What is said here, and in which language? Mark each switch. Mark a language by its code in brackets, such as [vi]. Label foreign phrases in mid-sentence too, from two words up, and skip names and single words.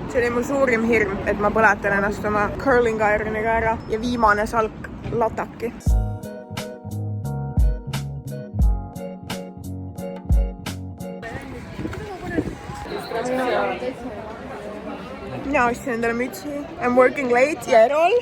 [et] See oli mu suurim hirm, et ma põletan ennast oma [en] curling ironiga [et] ära ja viimane salk lataki. Mina ostsin endale mütsi. [en] I'm working late ja Erol.